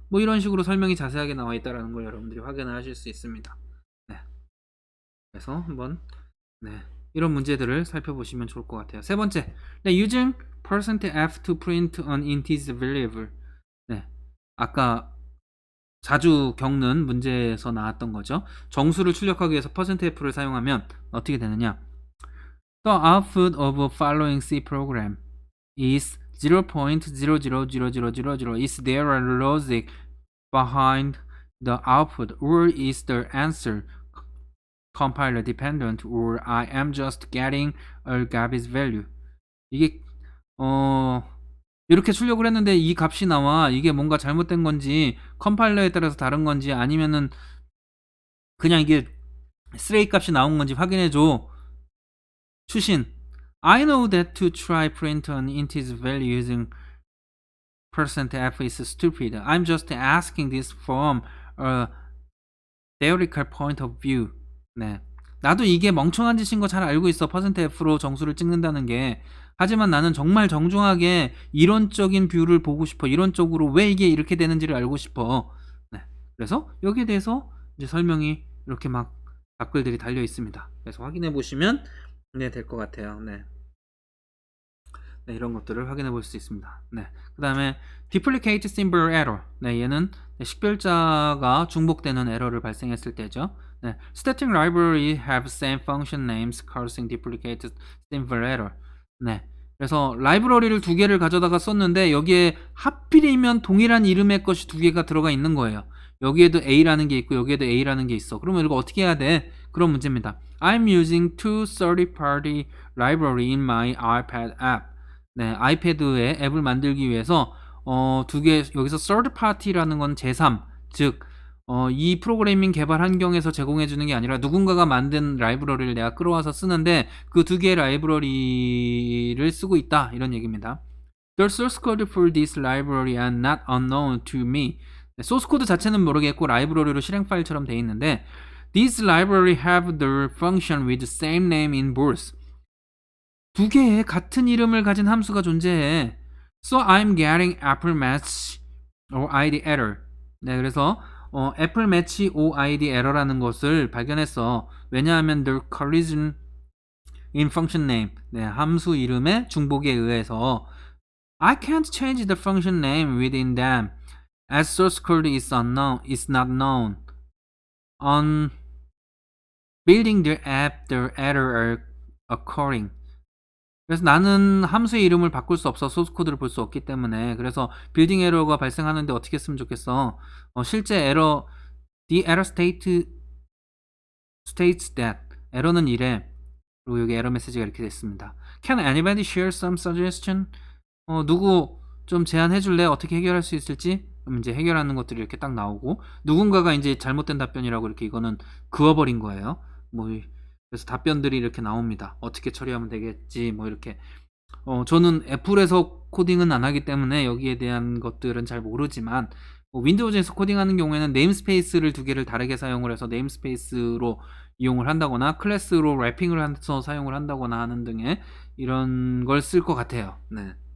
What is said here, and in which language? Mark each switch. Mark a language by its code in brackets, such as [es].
[ko] 뭐 이런 식으로 설명이 자세하게 나와 있다는 걸 여러분들이 확인을 하실 수 있습니다. 네. 그래서 한번 네, 이런 문제들을 살펴보시면 좋을 것 같아요. 세 번째, 네, [en] using %f to print an integer variable. [ko] 네, 아까 자주 겪는 문제에서 나왔던 거죠. 정수를 출력하기 위해서 %f를 사용하면 어떻게 되느냐? [en] The output of a following C program is 0.000000. Is there a logic behind the output, or is the answer compiler dependent, or I am just getting a garbage value? [ko] 이게 이렇게 출력을 했는데 이 값이 나와. 이게 뭔가 잘못된 건지 컴파일러에 따라서 다른 건지 아니면은 그냥 이게 쓰레기 값이 나온 건지 확인해 줘. 추신. [en] I know that to try print an integer value using %f is stupid. I'm just asking this from a theoretical point of view. [ko] 네, 나도 이게 멍청한 짓인 거 잘 알고 있어. %f로 정수를 찍는다는 게. 하지만 나는 정말 정중하게 이론적인 뷰를 보고 싶어. 이론적으로 왜 이게 이렇게 되는지를 알고 싶어. 네, 그래서 여기에 대해서 이제 설명이 이렇게 막 답글들이 달려 있습니다. 그래서 확인해 보시면 네, 될 것 같아요. 네. 네, 이런 것들을 확인해 볼 수 있습니다. 네, 그 다음에 duplicate symbol error. 네, 얘는 식별자가 중복되는 에러를 발생했을 때죠. 네, [en] static library have same function names causing duplicate symbol error. [ko] 네, 그래서 라이브러리를 두 개를 가져다가 썼는데 여기에 하필이면 동일한 이름의 것이 두 개가 들어가 있는 거예요. 여기에도 A라는 게 있고 여기에도 A라는 게 있어. 그러면 이거 어떻게 해야 돼? 그런 문제입니다. [en] I'm using two third-party library in my iPad app. [ko] 네, 아이패드에 앱을 만들기 위해서 두 개, 여기서 third party라는 건 제3, 즉 이 프로그래밍 개발 환경에서 제공해 주는 게 아니라 누군가가 만든 라이브러리를 내가 끌어와서 쓰는데 그 두 개의 라이브러리를 쓰고 있다, 이런 얘기입니다. [en] The source code for this library are not unknown to me. [ko] 네, 소스 코드 자체는 모르겠고 라이브러리로 실행 파일처럼 돼 있는데 [en] These library have the function with the same name in both. [ko] 두 개의 같은 이름을 가진 함수가 존재해. [en] So I'm getting Apple Match OID error. [ko] 네, 그래서 Apple Match OID error라는 것을 발견했어. 왜냐하면 [en] the collision in function name. [ko] 네, 함수 이름의 중복에 의해서 [en] I can't change the function name within them as source code is not known. On building the app, the error are occurring. [ko] 그래서 나는 함수의 이름을 바꿀 수 없어. 소스 코드를 볼 수 없기 때문에. 그래서 빌딩 에러가 발생하는데 어떻게 했으면 좋겠어. 실제 에러 [en] the error states that [ko] 에러는 이래. 그리고 여기 에러 메시지가 이렇게 됐습니다. [en] Can anybody share some suggestion? [ko] 누구 좀 제안해 줄래? 어떻게 해결할 수 있을지? 그럼 이제 해결하는 것들이 이렇게 딱 나오고, 누군가가 이제 잘못된 답변이라고 이렇게 이거는 그어버린 거예요. 그래서 답변들이 이렇게 나옵니다. 어떻게 처리하면 되겠지, 이렇게. 저는 애플에서 코딩은 안 하기 때문에 여기에 대한 것들은 잘 모르지만, 윈도우즈에서 코딩하는 경우에는 네임스페이스를 두 개를 다르게 사용을 해서 네임스페이스로 이용을 한다거나 클래스로 래핑을 해서 사용을 한다거나 하는 등의 이런 걸 쓸 것 같아요. 네.